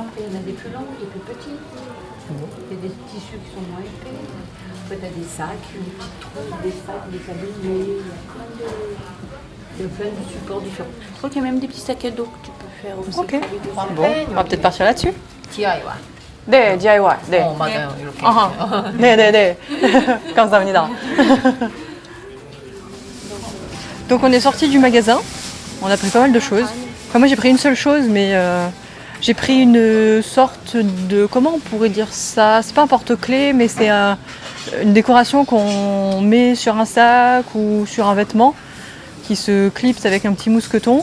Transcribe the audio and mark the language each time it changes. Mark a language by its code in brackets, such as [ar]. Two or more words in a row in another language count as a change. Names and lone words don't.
[fr] Il y en a des plus longs, des plus petits. Il y a des tissus qui sont moins épais. Après, tu as des sacs, des petites trousses, des sacs, des tabliers. Il y a plein de supports différents. Je crois qu'il y a même des petits sacs à dos que tu peux faire aussi. Ok. avec des Bon, on va peut-être partir là-dessus. [en] DIY. [ko] 네, DIY. 네. 맞아요. 이렇게. 아하. 네. 감사합니다. [fr] Donc on est sorti du magasin. On a pris pas mal de choses. Enfin, moi j'ai pris une seule chose, mais j'ai pris une sorte de... Comment on pourrait dire ça? C'est pas un porte-clés, mais c'est une décoration qu'on met sur un sac ou sur un vêtement qui se clipse avec un petit mousqueton.